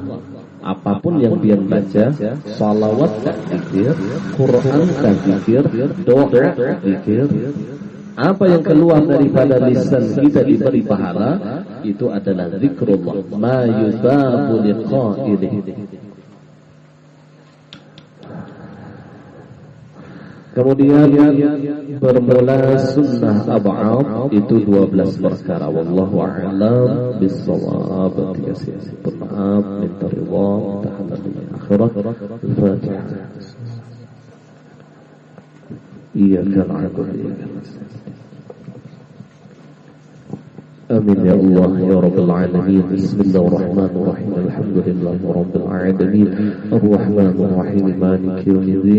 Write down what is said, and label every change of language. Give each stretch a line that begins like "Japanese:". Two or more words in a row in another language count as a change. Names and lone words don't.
Indonesian: Apapun yang dia baca, salawat tak zikir, Quran tak zikir, doa zikir, apa yang keluar daripada lisan kita diberi pahala, itu adalah zikrullah.
Arabic: ما يثاب لقائله.
Indonesian: Kemudian bermula sunnah ab'ad itu 12 perkara.
Arabic: والله أعلم بالصواب.
Indonesian: Maaf, minta ridha, minta halal dunia akhirat. Al-Fatihah.
Arabic: إياك نعبد وإياك نستعين. آمين يا الله يا رب العالمين. بسم الله الرحمن الرحيم. الحمد لله رب العالمين الرحمن الرحيم مالك يوم الدين.